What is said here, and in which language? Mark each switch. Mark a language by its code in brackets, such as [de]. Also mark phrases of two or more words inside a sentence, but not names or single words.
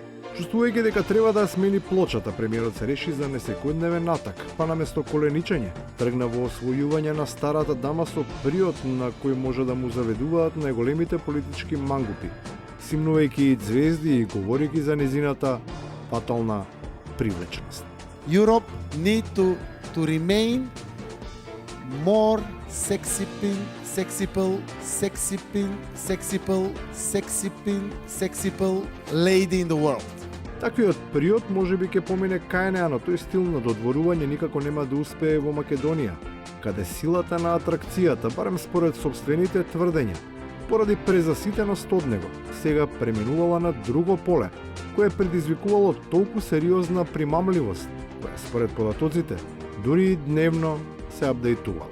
[mk] Чувствувајќи дека треба да смени плочата, премиерот се реши за несекојдневен атак, па наместо коленичење, тргна во освојување на старата дама со приот на кој може да му заведуваат најголемите политички мангупи, симнувајќи звезди и говорејќи за незината фатална привлечност. [en] Europe need to remain more sexy lady in the world. [mk] Таквиот период можеби ќе помине кај неа, но тој стил на додворување никако нема да успее во Македонија, каде силата на атракцијата, барем според собствените тврдења, поради презаситеност од него, сега преминувала на друго поле, кое предизвикувало толку сериозна примамливост, која според податоците дури и дневно се апдейтувала.